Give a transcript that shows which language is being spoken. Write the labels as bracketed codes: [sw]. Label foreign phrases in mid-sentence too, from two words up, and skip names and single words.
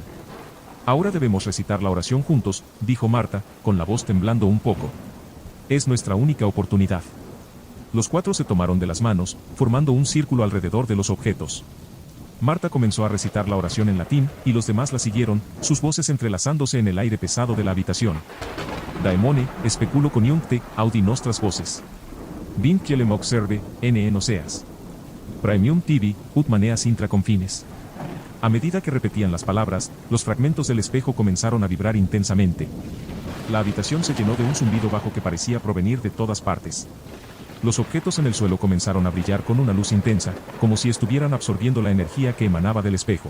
[es] Ahora debemos recitar la oración juntos, dijo Marta, con la voz temblando un poco. Es nuestra única oportunidad. Los cuatro se tomaron de las manos, formando un círculo alrededor de los objetos. Marta comenzó a recitar la oración en latín, y los demás la siguieron, sus voces entrelazándose en el aire pesado de la habitación. [la] Daemone, speculo coniuncte, audi nostras voces. Vincelem observe, ne noceas. Praemium tibi, ut maneas intra confines. [es] A medida que repetían las palabras, los fragmentos del espejo comenzaron a vibrar intensamente. La habitación se llenó de un zumbido bajo que parecía provenir de todas partes. Los objetos en el suelo comenzaron a brillar con una luz intensa, como si estuvieran absorbiendo la energía que emanaba del espejo.